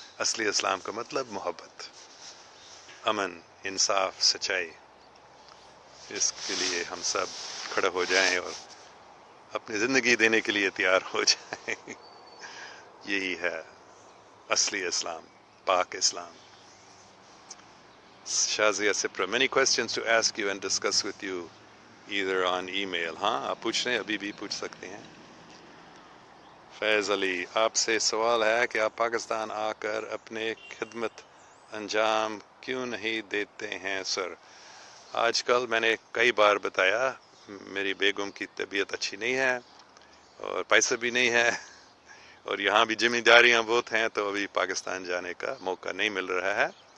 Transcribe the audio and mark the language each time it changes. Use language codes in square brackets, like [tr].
[hi] असली इस्लाम का मतलब मोहब्बत, अमन, इंसाफ, सच्चाई. इसके लिए हम सब खड़े हो जाएं और अपनी ज़िंदगी देने के लिए तैयार हो जाएं. यही है असली इस्लाम, पाक इस्लाम. [en] Shazia Sipra, many questions to ask you and discuss with you either on email. [hi] हाँ, आप पूछ रहे हैं, अभी भी पूछ सकते हैं. फैज़ अली, आपसे सवाल है कि आप पाकिस्तान आकर अपने खिदमत अंजाम क्यों नहीं देते हैं सर? आजकल मैंने कई बार बताया, मेरी बेगम की तबीयत अच्छी नहीं है और पैसा भी नहीं है और यहाँ भी जिम्मेदारियाँ बहुत हैं, तो अभी पाकिस्तान जाने का मौका नहीं मिल रहा है.